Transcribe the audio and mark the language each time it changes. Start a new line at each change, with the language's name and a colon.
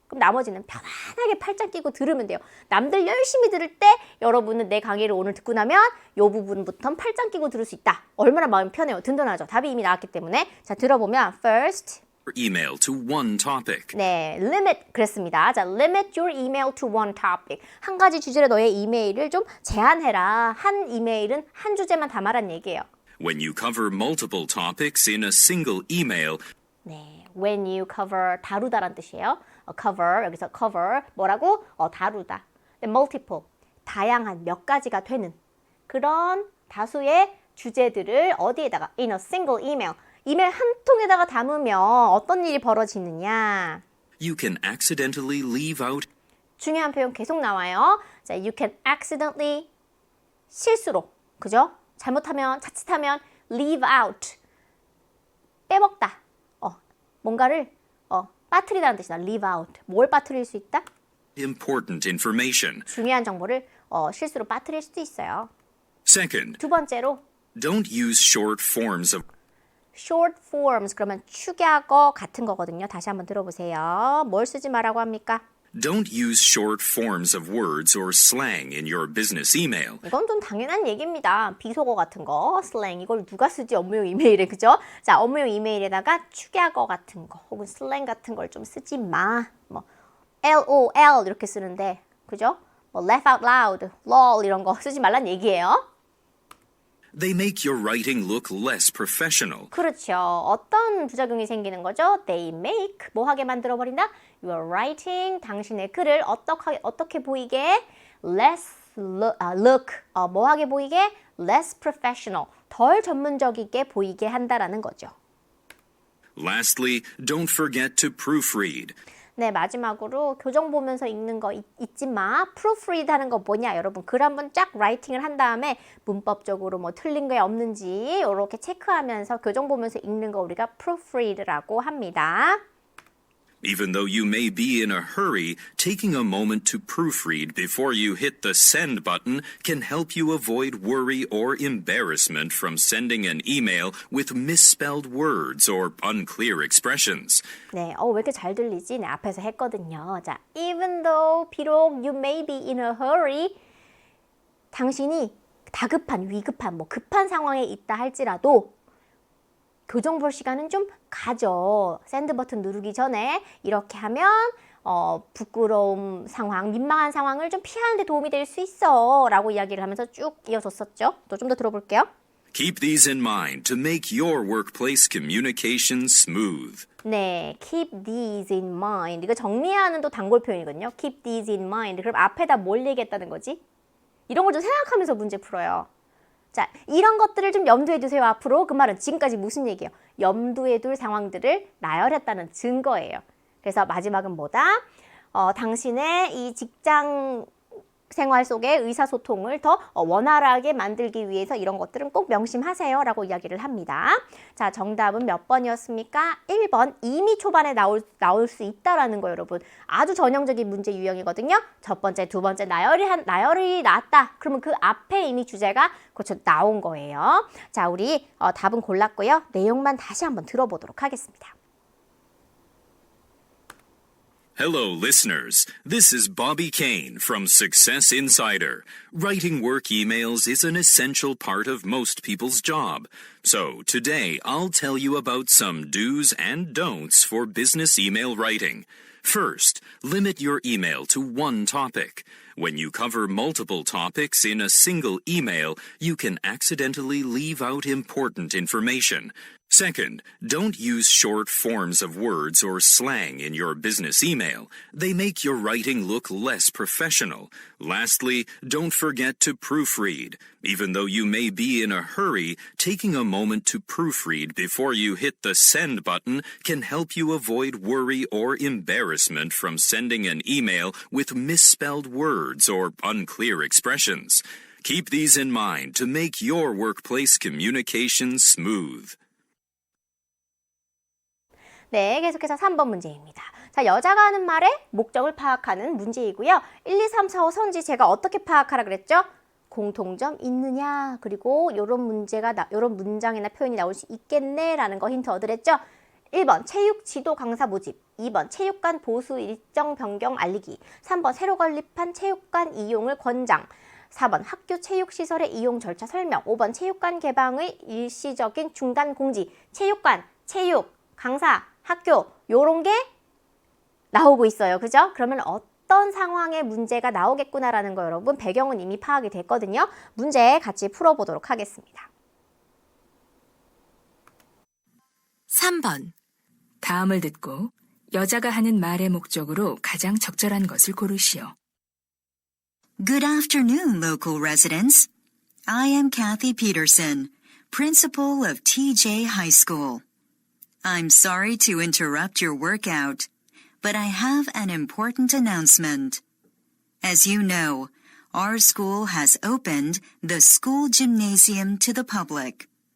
Korean: 그럼 나머지는 편안하게 팔짱 끼고 들으면 돼요. 남들 열심히 들을 때 여러분은 내 강의를 오늘 듣고 나면 이 부분부터는 팔짱 끼고 들을 수 있다. 얼마나 마음이 편해요. 든든하죠. 답이 이미 나왔기 때문에. 자, 들어보면 first.
English: email to one topic.
Korean: 네, limit 그랬습니다.
English: 자, limit your email to one topic.
Korean: 한 가지 주제로 너의 이메일을 좀 제한해라. 한 이메일은 한 주제만 담아란 얘기예요.
English: When you cover multiple topics in a single email,
Korean: 네,
English: when you cover
Korean: 다루다란 뜻이에요. cover 여기서 cover 뭐라고? 다루다. multiple 다양한 몇 가지가 되는 그런 다수의 주제들을 어디에다가
English: in a single email
Korean: 이메일 한 통에다가 담으면 어떤 일이 벌어지느냐?
English: you can accidentally leave out
Korean: 중요한 표현 계속 나와요. 자,
English: you can accidentally
Korean: 실수로 그죠? 잘못하면 자칫하면
English: leave out
Korean: 빼먹다 뭔가를 빠뜨리다는 뜻이다.
English: leave out
Korean: 뭘 빠뜨릴 수 있다?
English: important information.
Korean: 중요한 정보를 실수로 빠뜨릴 수도 있어요.
English: Second,
Korean: 두 번째로
English: don't use short forms of
Korean: short forms 그러면 축약어 같은 거거든요. 다시 한번 들어보세요. 뭘 쓰지 말라고 합니까?
English: Don't use short forms of words or slang in your business email.
Korean: 이건 좀 당연한 얘기입니다. 비속어 같은 거, 슬랭 이걸 누가 쓰지 업무용 이메일에 그죠? 자, 업무용 이메일에다가 축약어 같은 거 혹은 슬랭 같은 걸 좀 쓰지 마. 뭐 LOL 이렇게 쓰는데 그죠? 뭐
English: laugh out loud,
Korean: lol 이런 거 쓰지 말란 얘기예요.
English: They make your writing look less professional.
Korean: 그렇죠. 어떤 부작용이 생기는 거죠?
English: They make
Korean: 뭐 하게 만들어 버린다?
English: Your writing
Korean: 당신의 글을 어떻게 보이게 less 뭐하게 보이게?
English: less professional,
Korean: 덜 전문적이게 보이게 한다라는 거죠.
English: Lastly, don't forget to proofread.
Korean: 네, 마지막으로 교정 보면서 읽는 거 잊지 마. proofread 하는 거 뭐냐? 여러분, 글 한번 쫙 라이팅을 한 다음에 문법적으로 뭐 틀린 게 없는지 이렇게 체크하면서 교정 보면서 읽는 거 우리가 proofread라고 합니다.
English: Even though you may be in a hurry, taking a moment to proofread before you hit the send button can help you avoid worry or embarrassment from sending an email with misspelled words or unclear expressions.
Korean: 네, 왜 이렇게 잘 들리지? 네, 앞에서 했거든요. 자,
English: even though
Korean: 비록
English: you may be in a hurry,
Korean: 당신이 다급한, 위급한, 뭐 급한 상황에 있다 할지라도 교정 볼 시간은 좀 가져. 샌드 버튼 누르기 전에 이렇게 하면 부끄러움 상황, 민망한 상황을 좀 피하는 데 도움이 될 수 있어 라고 이야기를 하면서 쭉 이어줬었죠. 또 좀 더 들어볼게요.
English: Keep these in mind to make your workplace communication smooth. 네, keep these in mind.
Korean: 이거 정리하는 또 단골 표현이거든요.
English: keep these in mind.
Korean: 그럼 앞에다 뭘 얘기했다는 거지? 이런 걸 좀 생각하면서 문제 풀어요. 자, 이런 것들을 좀 염두에 두세요. 앞으로. 그 말은 지금까지 무슨 얘기예요? 염두에 둘 상황들을 나열했다는 증거예요. 그래서 마지막은 뭐다? 당신의 이 직장 생활 속의 의사소통을 더 원활하게 만들기 위해서 이런 것들은 꼭 명심하세요 라고 이야기를 합니다. 자, 정답은 몇 번이었습니까? 1번. 이미 초반에 나올 수 있다라는 거 여러분. 아주 전형적인 문제 유형이거든요. 첫 번째, 두 번째 나열이 나왔다. 그러면 그 앞에 이미 주제가 그렇죠, 나온 거예요. 자, 우리 답은 골랐고요. 내용만 다시 한번 들어보도록 하겠습니다.
English: Hello, listeners. This is Bobby Kane from Success Insider. Writing work emails is an essential part of most people's job. So today I'll tell you about some do's and don'ts for business email writing. First, limit your email to one topic. When you cover multiple topics in a single email, you can accidentally leave out important information. Second, don't use short forms of words or slang in your business email. They make your writing look less professional. Lastly, don't forget to proofread. Even though you may be in a hurry, taking a moment to proofread before you hit the send button can help you avoid worry or embarrassment from sending an email with misspelled words or unclear expressions. Keep these in mind to make your workplace communication smooth.
Korean: 네, 계속해서 3번 문제입니다. 자, 여자가 하는 말의 목적을 파악하는 문제이고요. 1, 2, 3, 4, 5 선지 제가 어떻게 파악하라 그랬죠? 공통점 있느냐, 그리고 이런 문장이나 표현이 나올 수 있겠네라는 거 힌트 얻으랬죠? 1번 체육 지도 강사 모집, 2번 체육관 보수 일정 변경 알리기, 3번 새로 건립한 체육관 이용을 권장, 4번 학교 체육시설의 이용 절차 설명, 5번 체육관 개방의 일시적인 중단 공지. 체육관, 체육, 강사, 학교 요런 게 나오고 있어요. 그죠? 그러면 어떤 상황에 문제가 나오겠구나라는 거 여러분 배경은 이미 파악이 됐거든요. 문제 같이 풀어보도록 하겠습니다. 3번. 다음을 듣고 여자가 하는 말의 목적으로 가장 적절한 것을 고르시오.
English: Good afternoon, local residents. I am Kathy Peterson, principal of TJ High School. I'm sorry to interrupt your workout, but I have an important announcement. As you know, our school has opened the school gymnasium to the public.